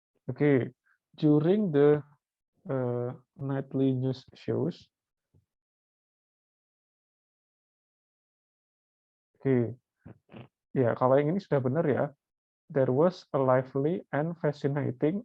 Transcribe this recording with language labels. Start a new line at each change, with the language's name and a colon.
English: Okay, during the nightly news shows.
Indonesian: Okay, ya kalau yang ini sudah benar ya.
English: There was a lively and fascinating.